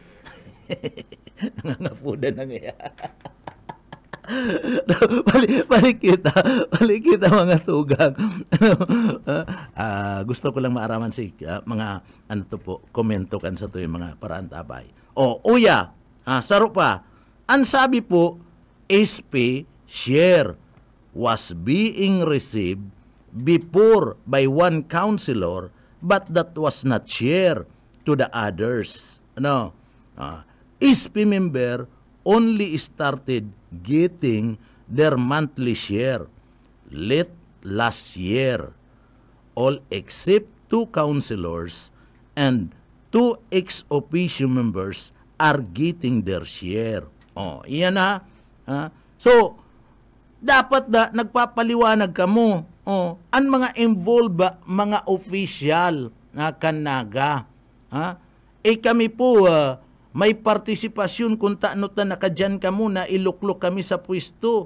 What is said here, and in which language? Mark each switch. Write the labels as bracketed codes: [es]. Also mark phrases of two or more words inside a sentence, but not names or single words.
[bik] Nangangapudan na nga. Balik kita mga tugang. Gusto ko lang maaraman si mga komento kan sa to yung mga paraan tabay. Uya, saro pa. Ang sabi po, [en] SP share was being received before by one councilor but that was not shared to the others. SP member only started getting their monthly share last year. All except 2 councilors and 2 ex-officio members are getting their share. [bik] Iyan na. So, dapat nagpapaliwanag ka mo. Ang mga involved mga official na kanaga. Kami po, may partisipasyon kung taano ta nakadyan ka muna, iluklok kami sa pwesto.